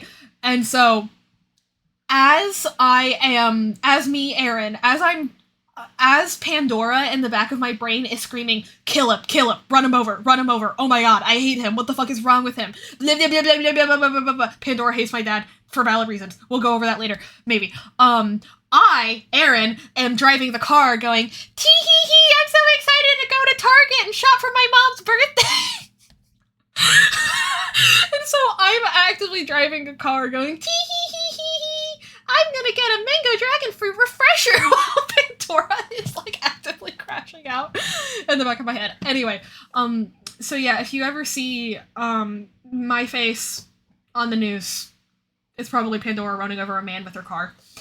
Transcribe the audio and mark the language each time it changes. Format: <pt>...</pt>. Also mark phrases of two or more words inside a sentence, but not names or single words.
<en>And so, as Aaron, as Pandora in the back of my brain is screaming, kill him, run him over, oh my god, I hate him, what the fuck is wrong with him? Blah, blah, blah, blah, blah, blah, blah, blah. Pandora hates my dad for valid reasons. We'll go over that later, maybe. I, Aaron, am driving the car going, tee-hee-hee, I'm so excited to go to Target and shop for my mom's birthday. And so I'm actively driving a car going, tee-hee-hee-hee, I'm gonna get a mango dragon fruit refresher while Pandora is, like, actively crashing out in the back of my head. Anyway, so yeah, if you ever see, my face on the news, it's probably Pandora running over a man with her car.</en>